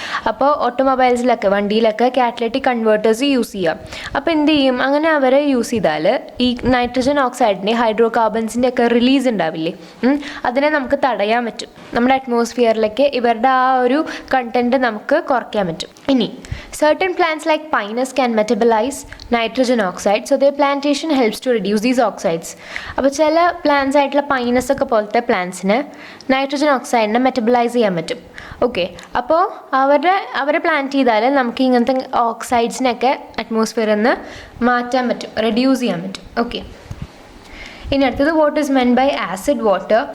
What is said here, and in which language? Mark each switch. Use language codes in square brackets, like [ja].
[ml] അപ്പോൾ ഓട്ടോമൊബൈൽസിലൊക്കെ വണ്ടിയിലൊക്കെ catalytic converters use ചെയ്യാം. അപ്പോൾ എന്ത് ചെയ്യും, അങ്ങനെ അവരെ യൂസ് ചെയ്താൽ ഈ നൈട്രജൻ ഓക്സൈഡിൻ്റെ ഹൈഡ്രോ കാർബൺസിൻ്റെ ഒക്കെ റിലീസ് ഉണ്ടാവില്ലേ, അതിനെ നമുക്ക് തടയാൻ പറ്റും. നമ്മുടെ അറ്റ്മോസ്ഫിയറിലേക്ക് ഇവരുടെ ആ ഒരു കണ്ടൻറ്റ് നമുക്ക് കുറയ്ക്കാൻ പറ്റും. ഇനി [en] certain plants like pinus can metabolize nitrogen oxide, so their plantation helps to reduce these oxides. [ml] അപ്പോൾ ചില പ്ലാന്റ്സ് ആയിട്ടുള്ള പൈനസ് ഒക്കെ പോലത്തെ പ്ലാന്റ്സിന് നൈട്രജൻ ഓക്സൈഡിനെ മെറ്റബലൈസ് ചെയ്യാൻ പറ്റും. ഓക്കെ, അപ്പോൾ അവരെ പ്ലാന്റ് ചെയ്താൽ നമുക്ക് ഇങ്ങനത്തെ ഓക്സൈഡ്സിനൊക്കെ അറ്റ്മോസ്ഫിയറിൽ നിന്ന് മാറ്റാൻ പറ്റും, റെഡ്യൂസ് ചെയ്യാൻ പറ്റും. [en] okay, [ml] ഇനി അടുത്തത്, [en] What is meant by acid water.